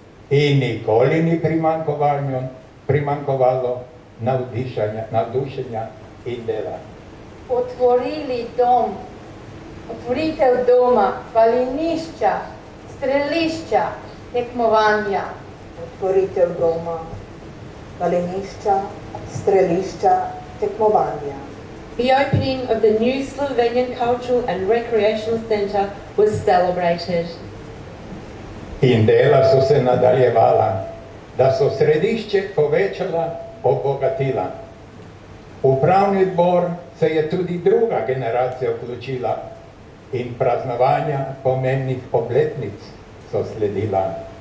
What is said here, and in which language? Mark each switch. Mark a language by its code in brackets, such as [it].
[sl] In nikoli ni primanjkovalo navdušenja in dela. Otvorili dom, otvoritev doma, balinišča, strelišča, tekmovanja. Otvoritev doma, balinišča, strelišča, tekmovanja. [en] The opening of the new Slovenian Cultural and Recreational Centre was celebrated. [sl] In dela so se nadaljevala, da so središče povečala, obogatila. Upravni odbor se je tudi druga generacija vključila in praznovanja pomembnih obletnic so sledila.